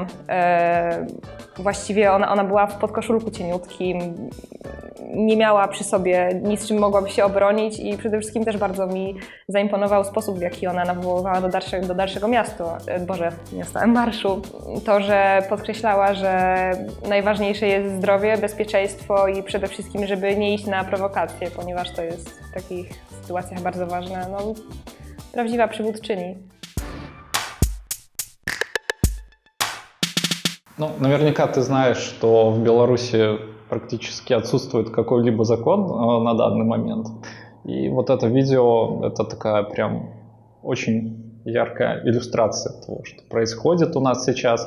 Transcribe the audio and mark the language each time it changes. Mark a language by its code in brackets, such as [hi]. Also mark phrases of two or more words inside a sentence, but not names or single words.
[pl] Właściwie ona była w podkoszulku cieniutkim, nie miała przy sobie nic, czym mogłaby się obronić i przede wszystkim też bardzo mi zaimponował sposób, w jaki ona nawoływała do dalszego marszu. To, że podkreślała, że najważniejsze jest zdrowie, bezpieczeństwo i przede wszystkim, żeby nie iść na prowokacje, ponieważ to jest w takich sytuacjach bardzo ważne. No, prawdziwa przywódczyni. [ru] Ну, наверняка ты знаешь, что в Беларуси практически отсутствует какой-либо закон на данный момент. И вот это видео, это такая прям очень яркая иллюстрация того, что происходит у нас сейчас.